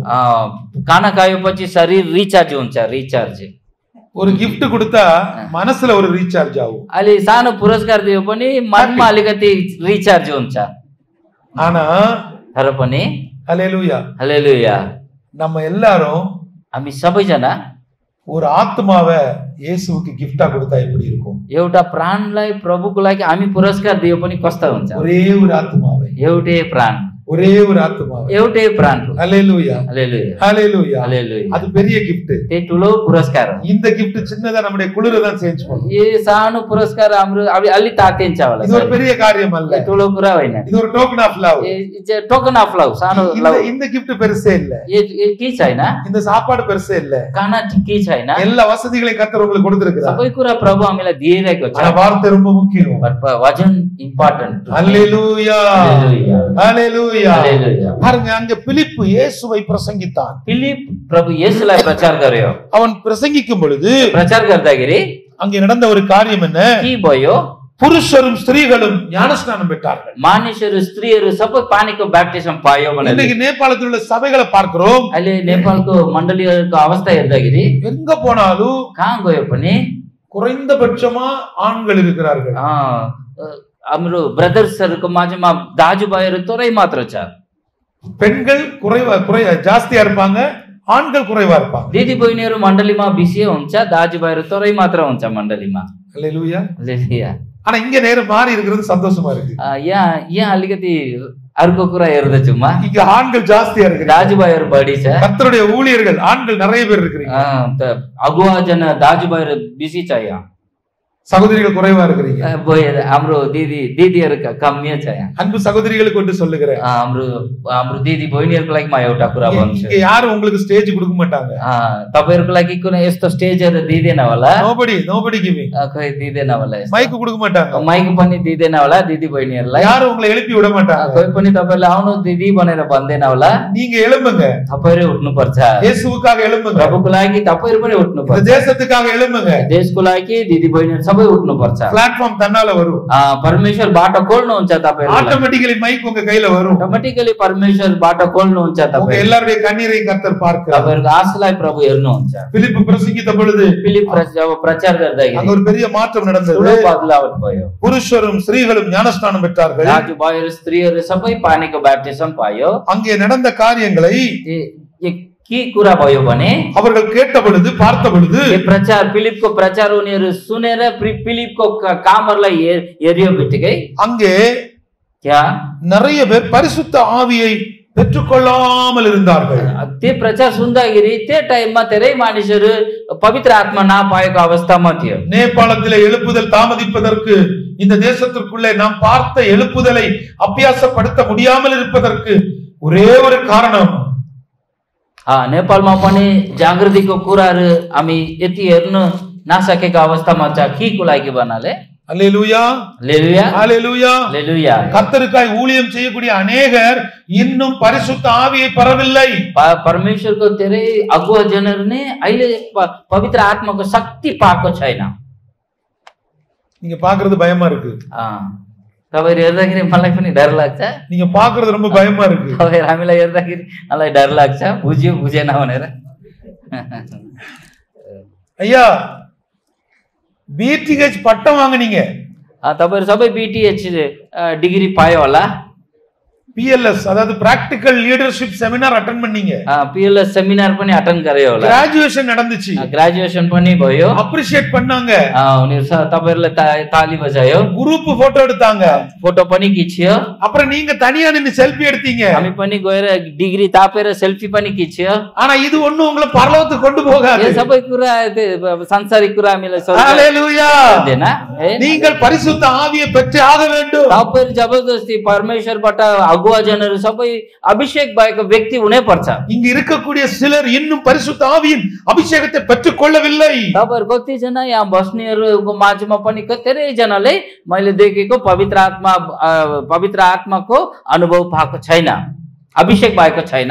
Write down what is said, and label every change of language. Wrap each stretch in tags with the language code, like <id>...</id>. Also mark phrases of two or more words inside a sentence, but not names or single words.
<ne>खाना खाएपछि शरीर रिचार्ज हुन्छ रिचार्ज.</ne> <ta>ஒரு gift கொடுத்தா மனசுல ஒரு ரீசார்ஜ் ஆகும்.</ta> <ne>अहिले सानो पुरस्कार दियो पनि मनमा अलिकति रिचार्ज हुन्छ.</ne> <ta>ஆனா</ta> <ne>तर पनि</ne> <ta>ஹalleluya</ta> <ne>हालेलुया</ne> <ta>நம்ம எல்லாரும்</ta> <ne>हामी सबैजना</ne> <ta>ஒரு ஆத்மாவை இயேசுவுக்கு gift-ஆ கொடுத்தா எப்படி இருக்கும்?</ta> <ne>एउटा प्राणलाई प्रभुको लागि हामी पुरस्कार दियो पनि कस्तो हुन्छ?</ne> <ta>ஒரே ஒரு ஆத்மாவை</ta> <ne>एउटै प्राण</ne> <ta>ஒரே ஒரு ஆத்துமா.</ta> <ne>एउटै प्राण हो।</ne> <ta>ஹalleluya</ta> <ne>हालेलुया</ne> <ta>ஹalleluya.</ta> <ne>हालेलुया।</ne> <ta>அது பெரிய gift.</ta> <ne>त्यो ठुलो पुरस्कार हो।</ne> <ta>இந்த gift சின்னதா நம்முடைய குளிர தான் சேஞ்ச் பண்ணும்.</ta> <ne>यो सानो पुरस्कार हाम्रो अलि तातिन्छ होला।</ne> <ta>இது ஒரு பெரிய காரியம் அல்ல.</ta> <ne>ठुलो कुरा होइन।</ne> <ta>இது ஒரு</ta> <en>token of love. it's a token of love. सानो लव।</en> <ta>இந்த gift பெருசே இல்ல.</ta> <ne>यो के छैन?</ne> <ta>இந்த சாப்பாடு பெருசே இல்ல.</ta> <ne>खाना के छैन?</ne> <ta>எல்லா வசதிகளையும் கர்த்தர் உங்களுக்கு கொடுத்திருக்கிறார்.</ta> <ne>सबै कुरा प्रभु हामीलाई दिइरहेको छ।</ne> <ta>ஆனா வார்த்தை ரொம்ப முக்கியம்.</ta> <ne>वचन इम्पोर्टेन्ट।</ne> <ta>ஹalleluya</ta> <ne>हालेलुया</ne> <ta>ஹalleluya.</ta> <ne>हालेलुया।</ne> <ta>பாருங்க அங்க பிலிப்பு இயேசுவை பிரசங்கித்தான்.</ta> <ne>फिलिप प्रभु येशूलाई प्रचार गर्यो।</ne> <ta>அவன் பிரசங்கிக்கும் பொழுது</ta> <ne>प्रचार गर्दाखेरि</ne> <ta>அங்கே நடந்த ஒரு காரியம் என்ன?</ta> <ne>के भयो?</ne> <ta>புருஷரும் ஸ்திரீகளும் ஞானஸ்நானம் பெற்றார்கள்.</ta> <ne>मानिसहरू स्त्रीहरू सबै पानीको ब्याप्टिजम पायो भनेर।</ne> <ta>இன்னைக்கு நேபாளத்தில் உள்ள சபைகளை பார்க்கிறோம்.</ta> <ne>अहिले नेपालको मण्डलीहरूको अवस्था हेर्दाखेरि</ne> <ta>எங்க போனாலும்</ta> <ne>कहाँ गयो पनि</ne> <ta>குறைந்தபட்சமா ஆண்கள் இருக்கிறார்கள்.</ta> <ne>हाम्रो ब्रदर्सहरूको माझमा दाजुभाइहरू थोरै मात्र छ।</ne> <ta>பெண்கள் ஜாஸ்தியா இருப்பாங்க, ஆண்கள் குறைவா இருப்பாங்க.</ta> <ne>दिदी बहिनीहरू मण्डलीमा बेसी हुन्छ, दाजुभाइहरू थोरै मात्र हुन्छ मण्डलीमा।</ne> <ta>ஹalleluya.</ta> <ne>हालेलुया।</ne> <ta>ஆனா இங்க நேரம் மாறி இருக்கிறது சந்தோஷமா இருக்கு.</ta> <ne>यहाँ अलिकति अर्को कुरा हेर्दैछु म।</ne> <ta>இங்க ஆண்கள் ஜாஸ்தியா இருக்கிறாங்க,</ta> <ne>दाजुभाइहरू बढी छ।</ne> <ta>கர்த்தருடைய ஊழியர்கள் ஆண்கள் நிறைய பேர் இருக்கிறீங்க.</ta> <ne>अगुवा जन दाजुभाइहरू बेसी छ यहाँ।</ne> <ta>சகோதரிகள் குறைவா இருக்கிறீங்க.</ta> <ne>हाम्रो दिदीहरू कमी छ यहाँ।</ne> <ta>அன்பு சகோதரிகளுக்கு ஒன்று சொல்லுகிறேன்.</ta> <ne>हाम्रो दिदी बहिनीहरूको लागि म एउटा कुरा भन्छु।</ne> <ta>இங்க யாரும் உங்களுக்கு ஸ்டேஜ் கொடுக்க மாட்டாங்க.</ta> <ne>तपाईहरुको लागि कुनै यस्तो स्टेजहरु दिदैन होला।</ne> <en>nobody giving.</en> <ne>खै दिदैन होला।</ne> <ta>माइक கொடுக்க மாட்டாங்க.</ta> <ne>माइक पनि दिदैन होला दिदी बहिनीहरुलाई।</ne> <ta>யாரும் உங்களை எழுப்பி விட மாட்டாங்க.</ta> <ne>कोही पनि तपाईहरुले आउनु दिदी भनेर भन्दैन होला।</ne> <ta>நீங்க எழும்புங்க.</ta> <ne>तपाईहरु उठ्नु पर्छ।</ne> <ta>இயேசுவுக்காக எழும்புங்க.</ta> <ne>प्रभुको लागि तपाईहरु पनि उठ्नु पर्छ।</ne> <ta>தேசத்துக்காக எழும்புங்க.</ta> <ne>देशको लागि दिदी बहिनीहरु सबै उठ्नु पर्छ।</ne> <ta>प्लेटफार्म तन्नाல வரும்.</ta> <ne>परमेश्वर बाटो खोल्नुहुन्छ तपाईहरुलाई।</ne> <en>automatically mike</en> <ta>உங்க கையில வரும்.</ta> <ne>ऑटोमेटिकली परमेश्वर बाटो खोल्नुहुन्छ तपाईहरु।</ne> <ta>உங்க எல்லாருடைய கண்ணீரை கர்த்தர் பார்க்கிறார்.</ta> <ne>तपाईहरुको आशालाई प्रभु हेर्नुहुन्छ।</ne> <ta>பிலிப்பு பிரசங்கித்த பொழுது</ta> <ne>फिलिप जब प्रचार गर्दाखेरि</ne> <ta>அங்க ஒரு பெரிய மாற்றம் நடந்தது.</ta> <ne>ठुलो बदलाव भयो।</ne> <ta>புருஷரும் ஸ்திரீகளும் ஞானஸ்நானம் பெற்றார்கள்.</ta> <ne>दाजुभाइहरू स्त्रीहरू सबै पानीको ब्याप्टिजम पायो।</ne> <ta>அங்கே நடந்த காரியங்களை</ta> <ne>के कुरा भयो भने</ne> <ta>அவர்கள் கேட்ட பொழுது பார்த்த பொழுது</ta> <ne>प्रचार फिलिपको प्रचार उनीहरू सुनेर फिलिपको कामहरुलाई हेरियो बित्तिकै</ne> <ta>அங்கே क्या நிறைய பேர் பரிசுத்த ஆவியை பெற்றுக்கொள்ளாமல் இருந்தார்கள்.</ta> <ne>त्यो प्रचार सुन्दाखेरि त्यो टाइममा धेरै मानिसहरू पवित्र आत्मा नपाएको अवस्थामा थियो।</ne> <ta>நேபாளத்திலே எழுப்புதல் தாமதிப்பதற்கு, இந்த தேசத்திற்குள்ளே நாம் பார்த்த எழுப்புதலை அபியாசப்படுத்த முடியாமல் இருப்பதற்கு ஒரே ஒரு காரணம்,</ta> <ne>नेपालमा पनि जागृतिको कुराहरू हामी यति हेर्न नसकेको अवस्थामा छ। के लागि भन्नाले</ne> <ta>அல்லேலூயா</ta> <ne>हालेलुया</ne> <ta>அல்லேலூயா</ta> <ne>हालेलुया।</ne> <ta>கர்த்தருக்காய் ஊழியம் செய்யக்கூடிய अनेகர் இன்னும் பரிசுத்த ஆவியை பெறவில்லை.</ta> <ne>परमेश्वरको धेरै अगुवा जनहरू नै अहिले पवित्र आत्माको शक्ति पाएको छैन।</ne> <ta>நீங்க பாக்குறது பயமா இருக்கு.</ta> <ne>तपाईहरु हेर्दाखेरि मलाई पनि डर लाग्छ।</ne> <ta>நீங்க பாக்குறது ரொம்ப பயமா இருக்கு.</ta> <ne>तपाईहरु हामीलाई हेर्दाखेरि मलाई डर लाग्छ, बुझ्यो बुझेन भनेर।</ne> <ta>ஐயா பிடிஹெச் பட்டம் வாங்குனீங்க,</ta> <ne>तपाईहरु सबै बीटीएच डिग्री पायो होला।</ne> <ta>PLS अதாவது</ta> <en>practical leadership seminar attend</en> <ta>பண்ணீங்க,</ta> <ne>PLS செமினார் पनि अटेन्ड गर्यो होला।</ne> <ta>கிராஜுவேஷன் நடந்துச்சு,</ta> <ne>ग्रेजुएसन पनि भयो।</ne> <ta>அப்ரிஷியேட் பண்ணாங்க,</ta> <ne>उनीहरु तपाईहरुले ताली बजायो,</ne> <ta>குரூப் போட்டோ எடுத்தாங்க,</ta> <ne>फोटो पनि खिच्यो।</ne> <ta>அப்புறம் நீங்க தனியா நின்னு செல்ஃபி எடுத்தீங்க,</ta> <ne>हामी पनि गएर डिग्री तापेर सेल्फी पनि खिच्यो।</ne> <ta>ஆனா இது ஒண்ணு உங்களை பரலோகத்துக்கு கொண்டு போகாது।</ta> <ne>यो सबै कुरा सांसारिक कुरा हामीलाई</ne> <ta>ஹalleluya</ta> <ne>दिदैन।</ne> <ta>நீங்கள் பரிசுத்த ஆவியை பெற்று ஆக வேண்டும்।</ta> <ne>तपाईहरु जबरजस्ती परमेश्वरबाट अगुवा जनहरू सबै अभिषेक भएको व्यक्ति हुनै पर्छ।</ne> <ta>இங்க இருக்கக்கூடிய சிலர் இன்னும் பரிசுத்த ஆவியின் அபிஷேகத்தை பெற்றுக் கொள்ளவில்லை।</ta> <ne>तपाईहरु कति जना यहाँ बस्नेहरुको माझमा पनि धेरै जनाले मैले देखेको पवित्र आत्माको अनुभव पाएको छैन, अभिषेक भएको छैन।</ne>